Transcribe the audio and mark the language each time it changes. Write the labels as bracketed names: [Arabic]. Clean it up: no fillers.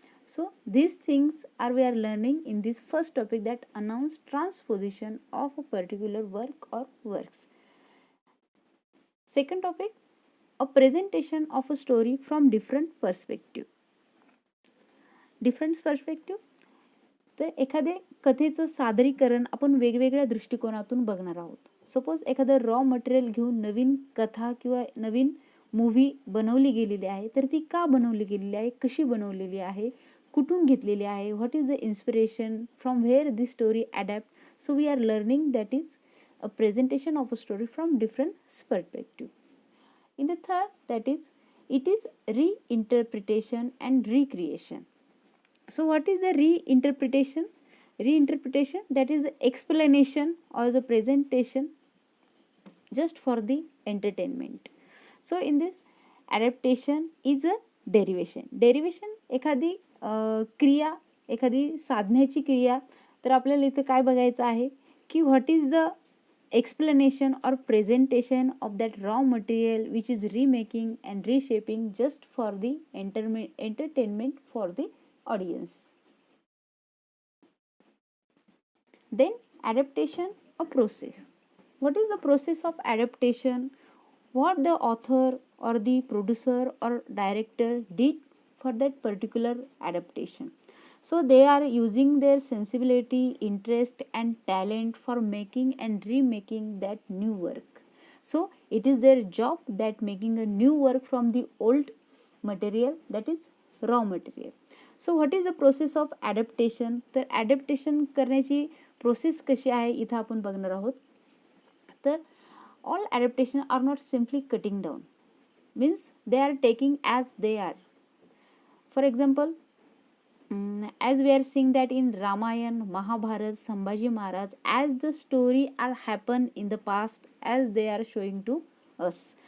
[English] So these things we are learning in this first topic, that announce transposition of a particular work or works. Second topic, a presentation of a story from different perspective. Different perspective. [Marathi] तर एखादे कथेचं सादरीकरण आपण वेगवेगळ्या दृष्टिकोनातून बघणार आहोत. Suppose एखादं raw material घेऊन नवीन कथा किंवा नवीन मूव्ही बनवली गेलेली आहे, तर ती का बनवली गेलेली आहे, कशी बनवलेली आहे, कुठून घेतलेली आहे, [English] What is the inspiration, from where this story adapt. So we are learning that is a presentation of a story from different perspective. In the third, that is it is reinterpretation and recreation. So what is the reinterpretation? Reinterpretation, that is the explanation or the presentation just for the entertainment. So in this, adaptation is a derivation. [Marathi] Derivation एखादी क्रिया, एखादी साधण्याची क्रिया. तर आपल्याला इथे काय बघायचं आहे की [English] What is the explanation or presentation of that raw material which is remaking and reshaping just for the entertainment for the audience. Then adaptation, a process. What is the process of adaptation? What the author or the producer or director did for that particular adaptation. So they are using their sensibility, interest and talent for making and remaking that new work. So it is their job that making a new work from the old material, that is raw material. So what is the process of adaptation? [Marathi] तर adaptation करण्याची process कशी आहे इथं आपण बघणार आहोत. [English] तर all adaptation are not simply cutting down, means they are taking as they are. For example, as we are seeing that in Ramayana, Mahabharata, Sambhaji Maharaj, as the story are happened in the past, as they are showing to us.